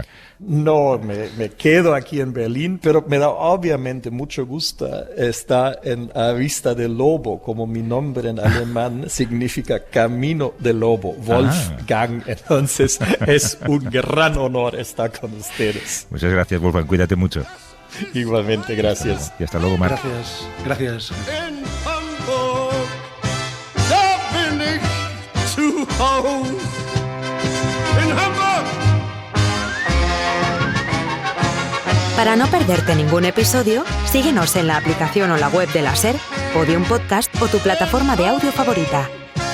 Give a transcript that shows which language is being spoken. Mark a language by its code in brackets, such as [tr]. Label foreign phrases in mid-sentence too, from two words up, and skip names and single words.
[es] No, me quedo aquí en Berlín, pero me da obviamente mucho gusto estar en A Vista del Lobo, como mi nombre en alemán significa Camino del Lobo, Wolfgang. Entonces es un gran honor estar con ustedes. Muchas gracias, Wolfgang. Cuídate mucho. Igualmente, gracias. Y hasta luego, Marc. Gracias. [de] In Hamburg, da bin ich zu Hause. In Hamburg. [es] Para no perderte ningún episodio, síguenos en la aplicación o la web de la SER, Podium Podcast o tu plataforma de audio favorita.